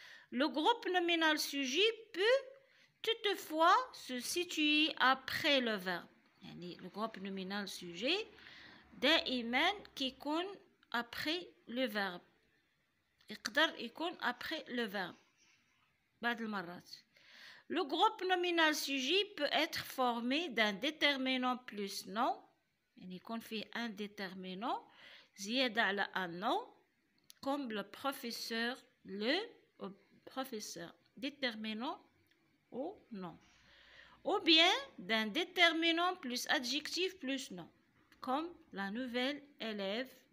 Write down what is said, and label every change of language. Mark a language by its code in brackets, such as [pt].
[fr] Le groupe nominal sujet peut toutefois se situer après le verbe. [ar] يعني [fr] le groupe nominal sujet [ar] دائما كيكون [fr] après le verbe. [ar] يقدر يكون [fr] après le verbe [ar] بعض المرات. [fr] Le groupe nominal sujet peut être formé d'un déterminant plus nom [ar] يعني يكون فيه [fr] un déterminant [ar] زيادة على [fr] un nom comme le professeur, le professeur, déterminant ou nom, ou bien d'un déterminant plus adjectif plus nom comme la nouvelle élève,